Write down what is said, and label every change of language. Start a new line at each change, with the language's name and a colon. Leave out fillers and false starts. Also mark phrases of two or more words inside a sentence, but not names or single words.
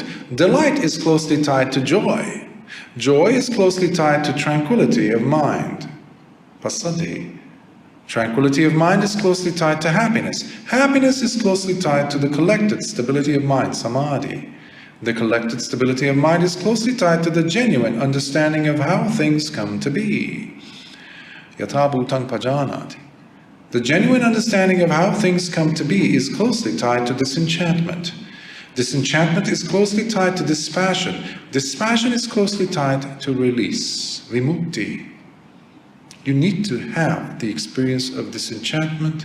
English: Delight is closely tied to joy. Joy is closely tied to tranquility of mind, passaddhi. Tranquility of mind is closely tied to happiness. Happiness is closely tied to the collected stability of mind, samadhi. The collected stability of mind is closely tied to the genuine understanding of how things come to be.
Pali: Yatha bhutang pajanati.
English: The genuine understanding of how things come to be is closely tied to disenchantment. Disenchantment is closely tied to dispassion. Dispassion is closely tied to release, vimukti. You need to have the experience of disenchantment.